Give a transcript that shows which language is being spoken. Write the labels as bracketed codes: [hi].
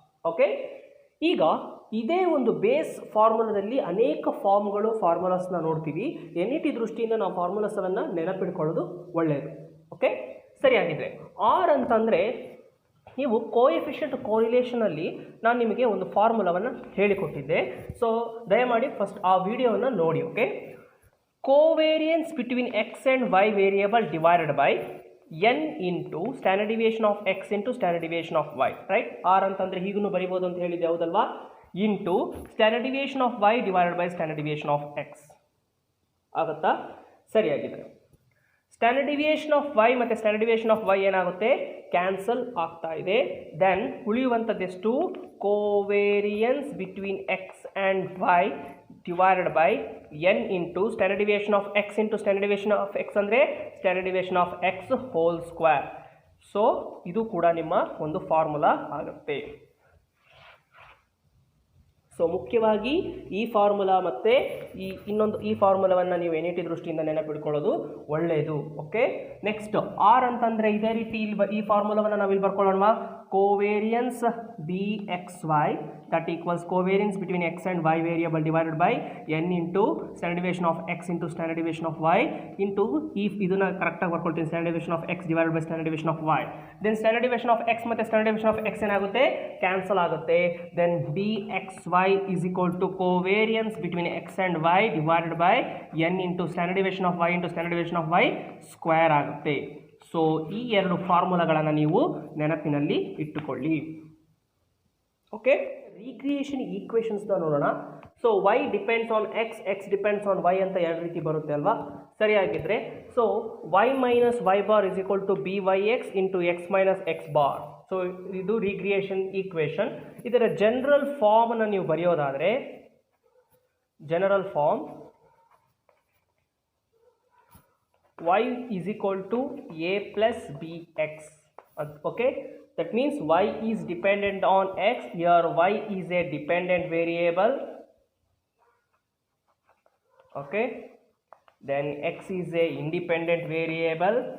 [kn] Okay, ಈಗ ಇದೇ ಒಂದು ಬೇಸ್ ಫಾರ್ಮುಲಾದಲ್ಲಿ ಅನೇಕ ಫಾರ್ಮುಲಾಸ್ನ ನೋಡ್ತೀವಿ. ಎನ್ ಇ ಟಿ ದೃಷ್ಟಿಯಿಂದ ನಾವು ಫಾರ್ಮುಲಾಸನ್ನು ನೆನಪಿಟ್ಕೊಳ್ಳೋದು ಒಳ್ಳೆಯದು. ಓಕೆ, ಸರಿಯಾಗಿದೆ. ಆರ್ ಅಂತಂದರೆ ನೀವು ಕೋಎಫಿಷಿಯಂಟ್ ಕೋರಿಲೇಷನಲ್ಲಿ ನಾನು ನಿಮಗೆ ಒಂದು ಫಾರ್ಮುಲಾವನ್ನು ಹೇಳಿಕೊಟ್ಟಿದ್ದೆ. ಸೊ ದಯಮಾಡಿ ಫಸ್ಟ್ ಆ ವಿಡಿಯೋವನ್ನು ನೋಡಿ. [en] Okay, covariance between x and y variable divided by n into standard deviation of x into standard deviation of y, right? [kn] r ಅಂತಂದ್ರೆ ಹೀಗೂ ಬರಿಬೋದು ಅಂತ ಹೇಳಿದೆ ಹೌದಲ್ವಾ, [en] into standard deviation of y divided by standard deviation of x [kn] ಆಗುತ್ತಾ? ಸರಿಯಾಗಿದೆ. [en] standard deviation of y ಮತ್ತು standard deviation of y [kn] ಏನಾಗುತ್ತೆ, ಕ್ಯಾನ್ಸಲ್ ಆಗ್ತಾ ಇದೆ. [en] then [kn] ಉಳಿಯುವಂಥದ್ದೆಷ್ಟು, [en] covariance between x and y divided by n into standard deviation of x into standard deviation of x [kn] ಅಂದರೆ [en] standard deviation of x whole square. [kn] So ಇದು ಕೂಡ ನಿಮ್ಮ ಒಂದು formula ಆಗುತ್ತೆ. So ಮುಖ್ಯವಾಗಿ ಈ ಫಾರ್ಮುಲಾ ಮತ್ತು ಈ ಫಾರ್ಮುಲಾವನ್ನು ನೀವು ಎನ್ ಇ ಟಿ ದೃಷ್ಟಿಯಿಂದ ನೆನಪಿಟ್ಕೊಳ್ಳೋದು ಒಳ್ಳೆಯದು. ಓಕೆ, ನೆಕ್ಸ್ಟ್ ಆರ್ ಅಂತಂದರೆ ಇದೇ ರೀತಿ ಈ ಫಾರ್ಮುಲಾವನ್ನು ನಾವು ಇಲ್ಲಿ ಬರ್ಕೊಳ್ಳೋಣ. [en] covariance b x y that equals covariance between x and y variable divided by n into standard deviation of x into standard deviation of y into [kn] ಇದನ್ನು ಕರೆಕ್ಟಾಗಿ ಬರ್ಕೊಳ್ತೀನಿ, [en] Standard deviation of x divided by standard deviation of y. Then standard deviation of x ಮತ್ತು standard deviation of x [kn] ಏನಾಗುತ್ತೆ, cancel ಆಗುತ್ತೆ. [en] Then b x y is equal to covariance between x and y divided by n into standard deviation of y into standard deviation of y square ಆಗುತ್ತೆ. [kn] So ಈ ಎರಡು ಫಾರ್ಮುಲಾಗಳನ್ನು ನೀವು ನೆನಪಿನಲ್ಲಿ ಇಟ್ಟುಕೊಳ್ಳಿ. [en] Okay, regression ಈಕ್ವೇಷನ್ಸ್ನ ನೋಡೋಣ. So y depends on x, x depends on y [kn] ಅಂತ ಎರಡು ರೀತಿ ಬರುತ್ತೆ ಅಲ್ವಾ, ಸರಿಯಾಗಿದ್ದರೆ [en] So y minus y bar is equal to b y x into x minus x bar. [kn] So ಇದು ರೀಕ್ರಿಯೇಷನ್ ಈಕ್ವೇಷನ್. ಇದರ ಜನರಲ್ ಫಾರ್ಮನ್ನು ನೀವು ಬರೆಯೋದಾದರೆ general form [en] y is equal to a plus bx. Okay, that means y is dependent on x. Here y is a dependent variable. Okay, then x is a independent variable.